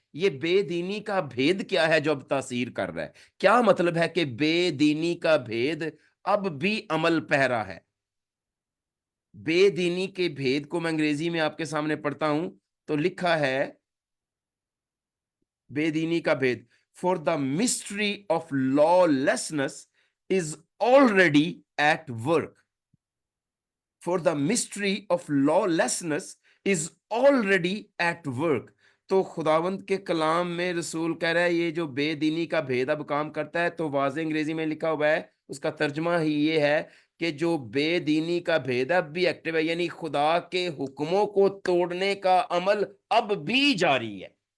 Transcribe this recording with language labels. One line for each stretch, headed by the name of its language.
Urdu: یہ بے دینی کا بھید کیا ہے جو اب تاثیر کر رہا ہے؟ کیا مطلب ہے کہ بے دینی کا بھید اب بھی عمل پیرا ہے؟ بے دینی کے بھید کو میں انگریزی میں آپ کے سامنے پڑھتا ہوں، تو لکھا ہے بے دینی کا بھید،
English: for the mystery of lawlessness is already at work. For the mystery of lawlessness is already at work.
Urdu: تو خداوند کے کلام میں رسول کہہ رہا ہے یہ جو بے دینی کا بھید اب کام کرتا ہے. تو واضح انگریزی میں لکھا ہوا ہے، اس کا ترجمہ ہی یہ ہے کہ جو بے دینی کا بھید اب بھی ایکٹیو ہے، یعنی خدا کے حکموں کو توڑنے کا عمل اب بھی جاری ہے.